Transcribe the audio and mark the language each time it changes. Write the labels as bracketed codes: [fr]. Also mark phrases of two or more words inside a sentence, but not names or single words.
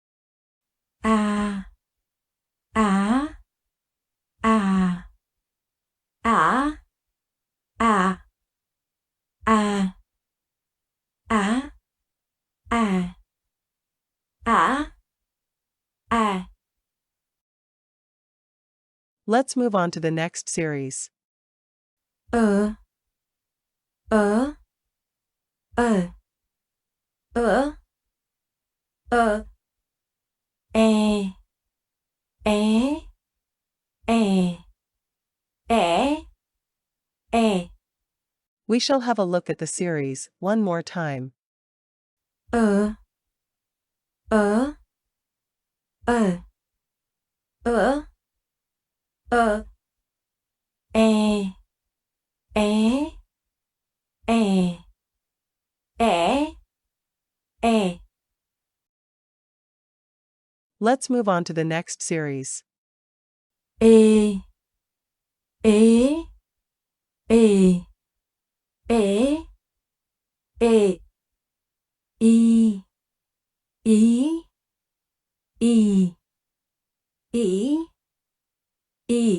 [en] A a a a a a a a a. Let's move on to the next series. A a a a a e e e e e. We shall have a look at the series one more time. A a a a a e e e e e. Let's move on to the next series. E e e e e e e e e e.